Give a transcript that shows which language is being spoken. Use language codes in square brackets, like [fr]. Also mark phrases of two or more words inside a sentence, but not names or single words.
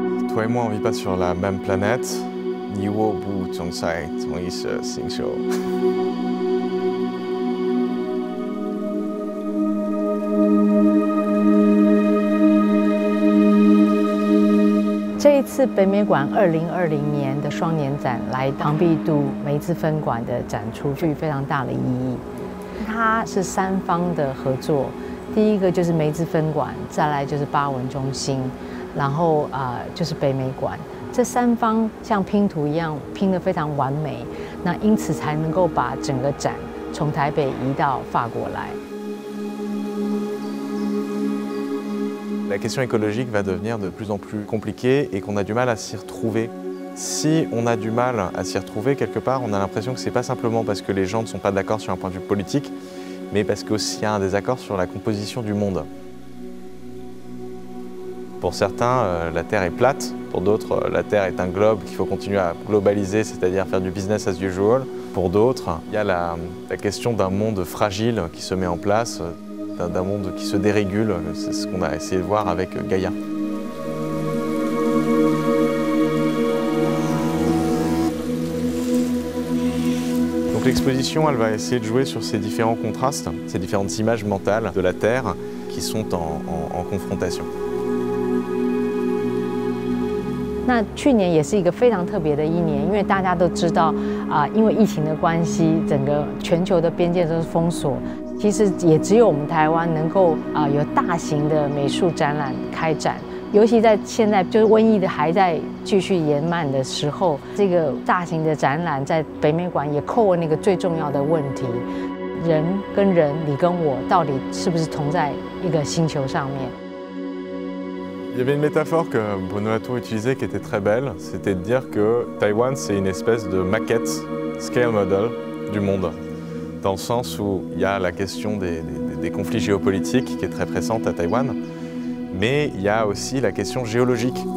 [fr] toi et moi, on vit pas sur la même planète. [zh] 你我不总在同一个星球。这一次北美馆2020年的双年展来庞毕度梅兹分馆的展出，具有非常大的意义。它是3方的合作，第一个就是梅兹分馆，再来就是巴文中心，然后就是北美馆。这3方像拼图一样拼得非常完美，那因此才能够把整个展从台北移到法国来。 [fr] La question écologique va devenir de plus en plus compliquée et qu'on a du mal à s'y retrouver. Si on a du mal à s'y retrouver quelque part, on a l'impression que c'est pas simplement parce que les gens ne sont pas d'accord sur un point de vue politique, mais parce qu'il y a un désaccord sur la composition du monde. Pour certains, la Terre est plate, pour d'autres, la Terre est un globe qu'il faut continuer à globaliser, c'est-à-dire faire du [en] business as usual. [fr] Pour d'autres, il y a la question d'un monde fragile qui se met en place, d'un monde qui se dérégule, c'est ce qu'on a essayé de voir avec Gaïa. Donc l'exposition, elle va essayer de jouer sur ces différents contrastes, ces différentes images mentales de la Terre qui sont en confrontation. [zh] 那去年也是一个非常特别的一年，因为大家都知道因为疫情的关系，整个全球的边界都是封锁。其实也只有我们台湾能够有大型的美术展览开展，尤其在现在就是瘟疫的还在继续延漫的时候，这个大型的展览在北美馆也扣问那个最重要的问题：人跟人，你跟我到底是不是同在一个星球上面？ [fr] Il y avait une métaphore que Bruno Latour utilisait qui était très belle, c'était de dire que Taïwan c'est une espèce de maquette, [en] scale model [fr] du monde, dans le sens où il y a la question des conflits géopolitiques qui est très pressante à Taïwan, mais il y a aussi la question géologique.